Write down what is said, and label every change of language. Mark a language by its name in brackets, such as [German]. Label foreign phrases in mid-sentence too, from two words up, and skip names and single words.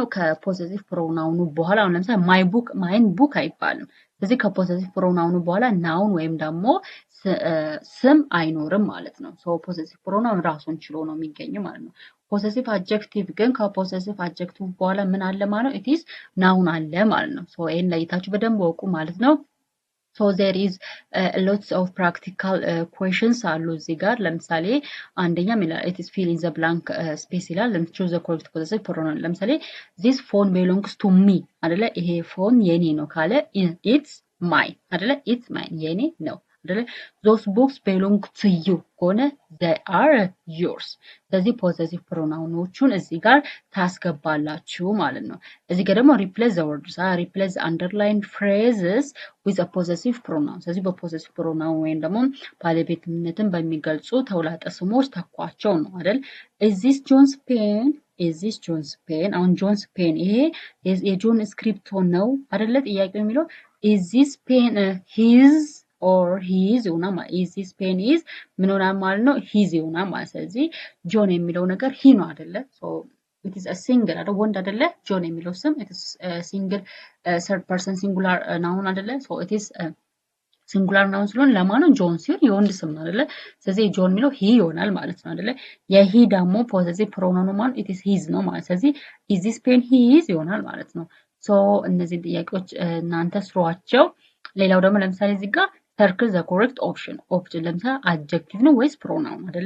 [Amharic] ከፖሰሲቭ ፕሮናውኑ በኋላ አሁን ለምሳሌ [English] mine book [Amharic] አይባልም። ስለዚህ ከፖሰሲቭ ፕሮናውኑ በኋላ ናውን ወይም ደግሞ ስም አይኖርም ማለት ነው። [English] possessive pronoun [Amharic] ራሱን ችሎ ነው የሚገኘው ማለት ነው። [English] possessive adjective [Amharic] ግን ከፖሰሲቭ አድጀክቲቭ በኋላ ምን አለ ማለት ነው? [English] it's noun [Amharic] አለ ማለት ነው። ይሄን ለይታችሁ በደንብ ወቁ ማለት ነው። [English] there is lots of practical questions [Amharic] አሉ እዚህ ጋር። ለምሳሌ አንደኛ [English] it is fill in the blank space [Amharic] ይላል። [English] choose the correct possessive pronoun። [Amharic] ለምሳሌ [English] this phone belongs to me [Amharic] አይደለ? ይሄ ፎን የኔ ነው ካለ [English] it's mine [Amharic] አይደለ? [English] it's mine [Amharic] የኔ ነው አይደለ? [English] those books belong to you [Amharic] ከሆነ [English] they are yours። [Amharic] ስለዚህ ፖሰሲቭ ፕሮናውኖቹን እዚህ ጋር ታስገባላችሁ ማለት ነው። እዚህ ጋር ደግሞ [English] replace the words replace the underlined phrases with a possessive pronoun። [Amharic] ስለዚህ በፖሰሲቭ ፕሮናውን ወይም ደግሞ ባለቤትነትን በሚገልጹ ተውላጠ ስሞች ተኳቸው ነው አይደል? [English] is this John's pen is this John's pen አሁን John's pen [Amharic] ይሄ የጆን ስክሪፕቶ ነው አይደለ? ጥያቄው የሚለው [English] is this pen his or his [Amharic] ይሆናል ማለት [English] is this pen is [Amharic] ምን ሆናል ማለት ነው? his ይሆናል ማለት። ስለዚህ ጆን የሚለው ነገር ሂ ነው አይደለ? [English] it is a single [Amharic] አይደል? ወንድ አይደለ? ጆን የሚለው ስም [English] it is single third person singular noun [Amharic] አይደለ? [English] it is singular noun [Amharic] ስለሆነ ለማን ነው? ጆን ሲሆን የወንድ ስም ነው አይደለ? ስለዚህ ጆን የሚለው ሂ ይሆናል ማለት ነው አይደለ? የሂ ደግሞ ፖሰሲቭ ፕሮናኑ ማን [English] it is his [Amharic] ነው ማለት። ስለዚህ [English] is this pen his [Amharic] ይሆናል ማለት ነው። ሶ እነዚህ ጥያቄዎች እናንተ ስሯቸው። ሌላው ደግሞ ለምሳሌ እዚህ ጋር [English] circle the correct option [Amharic] ለምሳሌ አድጀክቲቭ ነው ወይስ ፕሮናውን አይደለ?